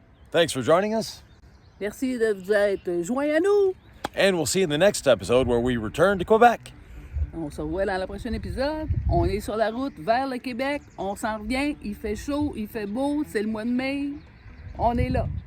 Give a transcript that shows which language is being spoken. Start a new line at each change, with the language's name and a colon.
English: Thanks for joining us.
French: Merci de vous être joints à nous.
English: And we'll see you in the next episode where we return to Quebec.
French: On se revoit dans le prochain épisode. On est sur la route vers le Québec. On s'en revient. Il fait chaud, il fait beau. C'est le mois de mai. On est là.